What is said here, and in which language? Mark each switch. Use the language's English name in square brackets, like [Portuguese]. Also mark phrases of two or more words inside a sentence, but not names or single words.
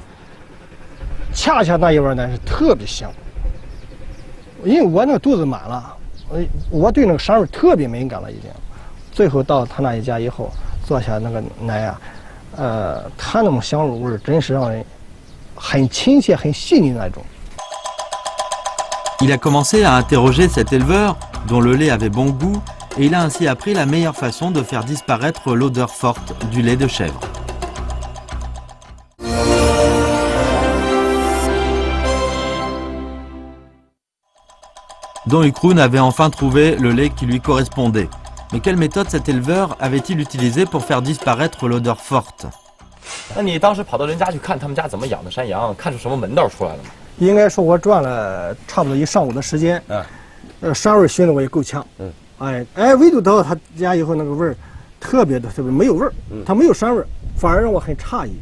[Chinese] 恰恰那一碗奶是特别香，因为我那个肚子满了，我对那个膻味特别敏感了已经。最后到他那一家以后，做下那个奶啊，他那种香味真是让人很亲切、很细腻那种。 [French] Il a commencé à interroger cet éleveur dont le lait avait bon goût et il a ainsi appris la meilleure façon de faire disparaître l'odeur forte du lait de chèvre. Don Ukroon avait enfin trouvé le lait qui lui correspondait. Mais quelle méthode cet éleveur avait-il utilisée pour faire disparaître l'odeur forte? [Chinese] 那你当时跑到人家去看他们家怎么养的山羊，看出什么门道出来了吗？应该说，我转了差不多1上午的时间，膻味熏的我也够呛，唯独到他家以后，那个味儿特别没有味儿，它没有膻味儿，反而让我很诧异。